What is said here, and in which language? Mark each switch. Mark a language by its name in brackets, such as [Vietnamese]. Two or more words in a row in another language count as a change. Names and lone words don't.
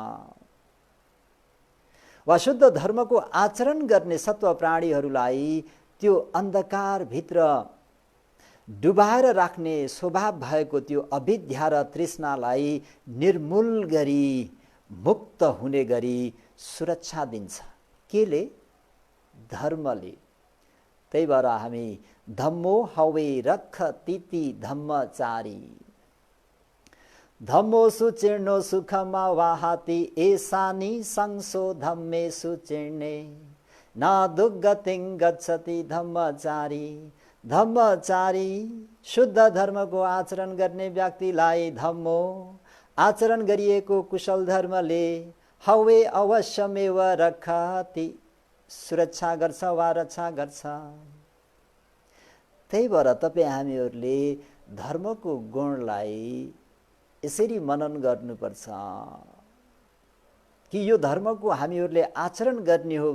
[Nepali] वा शुद्ध धर्मको आचरण गर्ने सत्व प्राणीहरूलाई त्यो अन्धकारभित्र डुबाएर राख्ने स्वभाव भएको त्यो अविद्या र तृष्णालाई निर्मूल गरी मुक्त हुने गरी सुरक्षा दिन्छ। केले? धर्मले। [Pali] त्यही भएर हामी धम्मो हवे रख तिति धम्मचारी, धम्मो सुचिर्णो सुखमा वाहाति एसानी संसो धम्मे सुचिर्णे न दुर्गतिं गच्छति धम्मचारी। [Nepali] धम्मचारी शुद्ध धर्मको आचरण गर्ने व्यक्तिलाई धम्मो आचरण गरिएको कुशल धर्मले हवे अवश्यमेव रक्षति सुरक्षा गर्छ वा रक्षा गर्छ। त्यही भएर तपाईँ हामीहरूले धर्मको गुणलाई यसरी मनन गर्नुपर्छ कि यो धर्मको हामीहरूले आचरण गर्ने हो